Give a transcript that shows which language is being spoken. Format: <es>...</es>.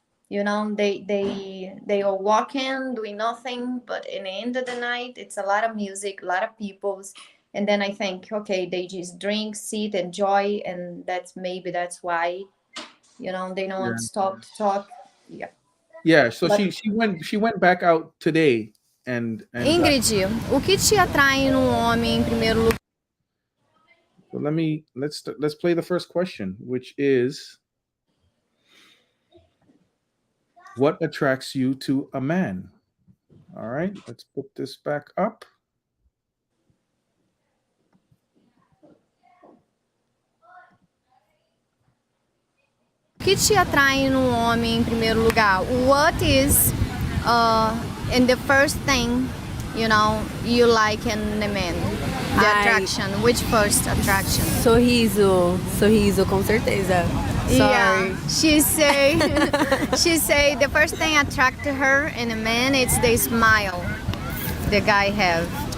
<en>You know, they are walking, doing nothing, but in the end of the night, it's a lot of music, a lot of peoples. And then I think, okay, they just drink, sit, enjoy, and that's maybe that's why, you know, they don't want yeah, to stop to talk. Yeah. yeah. So But she went back out today, and</en> <pt>Ingrid, o que te atrai num homem em primeiro lugar?</pt> <en>so let's play the first question, which is, what attracts you to a man? All right, let's put this back up.</en> <pt>O que te atrai num homem em primeiro lugar?</pt> <en>What is in the first thing, you know, you like in a man? The attraction. Which first attraction?</en> <pt>Sorriso, com certeza.</pt> <en>Yeah, Sorry. she say the first thing attract her in a man is the smile the guy have.</en>